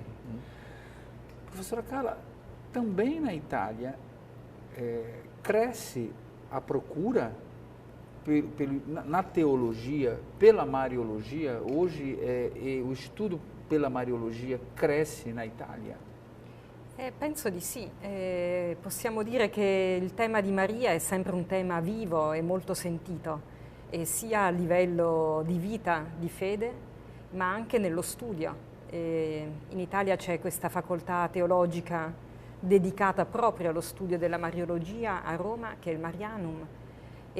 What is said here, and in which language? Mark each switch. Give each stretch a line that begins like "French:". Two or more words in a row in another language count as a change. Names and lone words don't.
Portuguese: Professora Carla, também na Itália cresce a procura na teologia, pela Mariologia. Hoje o estudo pela Mariologia cresce na Itália?
Italian: Penso di sì. Possiamo dire che il tema di Maria è sempre un tema vivo e molto sentito, sia a livello di vita, di fede, ma anche nello studio. In Italia c'è questa facoltà teologica dedicata proprio allo studio della Mariologia a Roma, che è il Marianum, e